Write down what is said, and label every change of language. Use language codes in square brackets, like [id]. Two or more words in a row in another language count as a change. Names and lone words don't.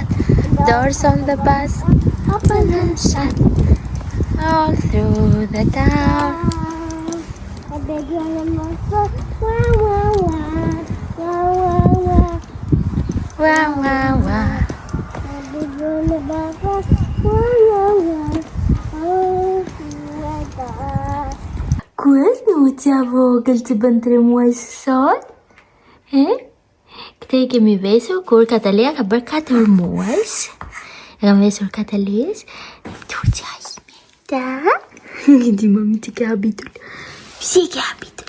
[en] Doors on the bus, open and shut, all through the town. A baby on the bus, wah wah wah, wah wah wah. Wah, wah, wah. A baby on the bus, wah wah wah, oh my God. [sq] Ku është nuqja vogël që bën 3 muaj sot? Këtë i kemi vesur kur Katalea ka bërë 4 muaj. E kam vesur Kataleas. Nuqja ime. Da? Di mami që ke habitul. Pse ke habitul?